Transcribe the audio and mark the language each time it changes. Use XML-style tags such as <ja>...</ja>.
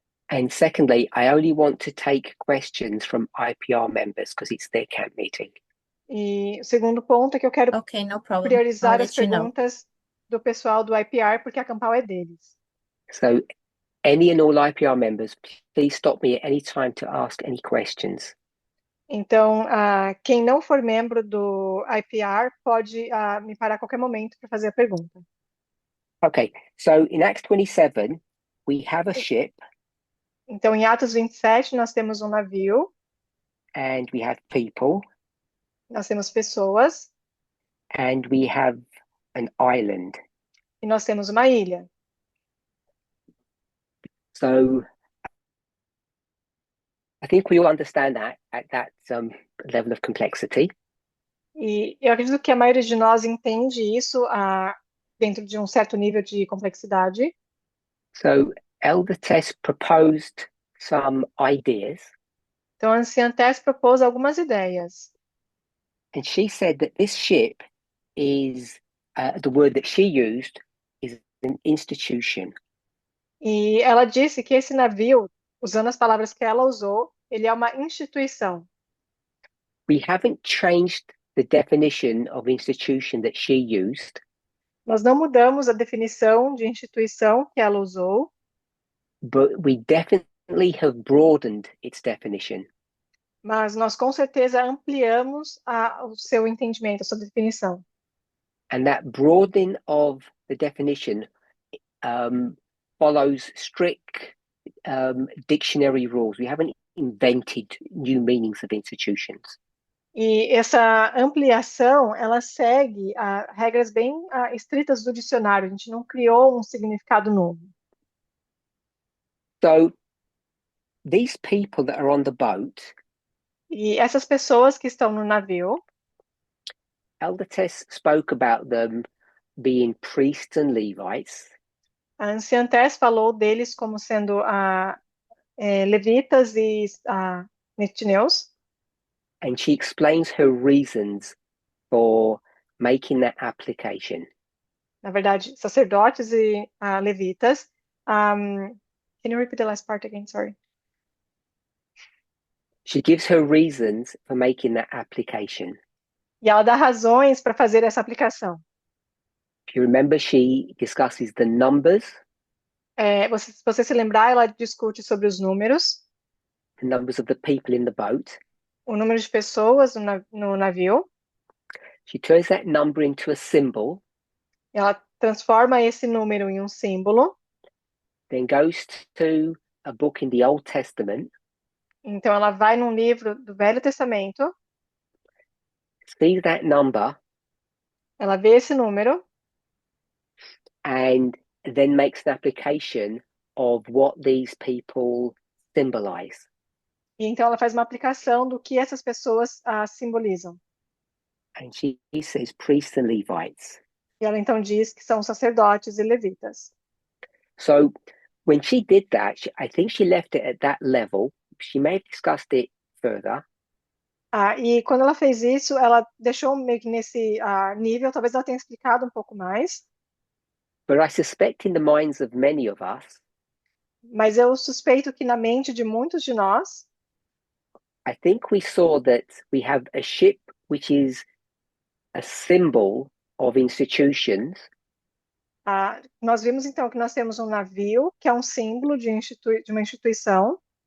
<en>And secondly, I only want to take questions from IPR members because it's their camp meeting.</en> <pt>E o segundo ponto é que eu quero</pt> <en>Okay, no problem.</en> <pt>priorizar</pt> <en>I'll</en> <pt>as</pt> <en>let you know.</en> <pt>perguntas do pessoal do IPR, porque a Campal é deles.</pt> <en>So any and all IPR members, please stop me at any time to ask any questions.</en> <pt>Então, quem não for membro do IPR pode me parar a qualquer momento para fazer a pergunta.</pt> <en>Okay, so in Acts 27, we have a ship</en> <pt>Então, em Atos 27, nós temos um navio,</pt> <en>and we have people</en> <pt>nós temos pessoas</pt> <en>and we have an island.</en> <pt>e nós temos uma ilha.</pt> <en>So I think we all understand that at that level of complexity.</en> <pt>E eu acredito que a maioria de nós entende isso dentro de um certo nível de complexidade.</pt> <en>So Elder Tess proposed some ideas,</en> <pt>Então, a anciã Tess propôs algumas ideias.</pt> <en>and she said that this ship is the word that she used is an institution.</en> <pt>E ela disse que esse navio, usando as palavras que ela usou, ele é uma instituição.</pt> <en>We haven't changed the definition of institution that she used,</en> <pt>Nós não mudamos a definição de instituição que ela usou,</pt> <en>but we definitely have broadened its definition.</en> <pt>mas nós com certeza ampliamos o seu entendimento, a sua definição.</pt> <en>And that broadening of the definition follows strict dictionary rules. We haven't invented new meanings of institutions.</en> <pt>E essa ampliação, ela segue regras bem estritas do dicionário. A gente não criou um significado novo.</pt> <en>So these people that are on the boat,</en> <pt>E essas pessoas que estão no navio,</pt> <en>Elder Tess spoke about them being priests and Levites.</en> <pt>a anciã Tess falou deles como sendo levitas e netineus.</pt> <en>And she explains her reasons for making that application.</en> <pt>Na verdade, sacerdotes e levitas.</pt> <en>Can you repeat the last part again? Sorry. She gives her reasons for making that application.</en> <pt>E ela dá razões para fazer essa aplicação.</pt> <en>If you remember, she discusses the numbers,</en> <pt>Se você se lembrar, ela discute sobre os números,</pt> <en>the numbers of the people in the boat.</en> <pt>o número de pessoas no navio.</pt> <en>She turns that number into a symbol,</en> <pt>Ela transforma esse número em um símbolo.</pt> <en>then goes to a book in the Old Testament,</en> <pt>Então, ela vai num livro do Velho Testamento,</pt> <en>sees that number,</en> <pt>ela vê esse número</pt> <en>and then makes an application of what these people symbolize.</en> <pt>e então ela faz uma aplicação do que essas pessoas simbolizam.</pt> <en>And she says priests and Levites.</en> <pt>E ela então diz que são sacerdotes e levitas.</pt> <en>So when she did that, I think she left it at that level. She may have discussed it further.</en> <pt>E quando ela fez isso, ela deixou meio que nesse nível, talvez ela tenha explicado um pouco mais,</pt> <en>But I suspect in the minds of many of us,</en> <pt>mas eu suspeito que na mente de muitos de nós,</pt> <en>I think we saw that we have a ship which is a symbol of institutions,</en> <pt>nós vimos então que nós temos um navio, que é um símbolo de uma instituição,</pt>